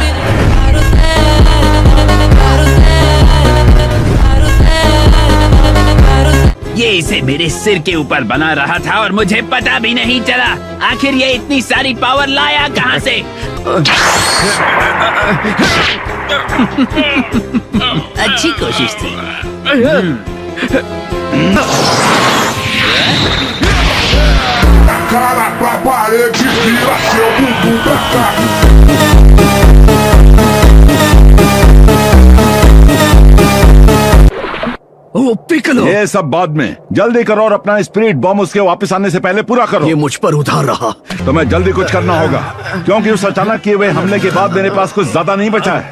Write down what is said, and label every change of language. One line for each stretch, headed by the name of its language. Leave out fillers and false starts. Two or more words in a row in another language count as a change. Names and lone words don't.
Hindi: ये इसे मेरे सिर के ऊपर बना रहा था और मुझे पता भी नहीं चला। आखिर ये इतनी सारी पावर लाया कहाँ से? अच्छी कोशिश थी।
Portuguese: Cara pra parede, vira seu bumbum pra cá.
Hindi: ओ पिकलो, ये सब बाद में, जल्दी करो और अपना
English: spirit bomb
Hindi: उसके वापस आने से पहले पूरा करो। ये मुझ पर उधार रहा। तुम्हें जल्दी कुछ करना होगा, क्योंकि उस अचानक किए हुए हमले के बाद मेरे पास कुछ ज्यादा नहीं बचा है।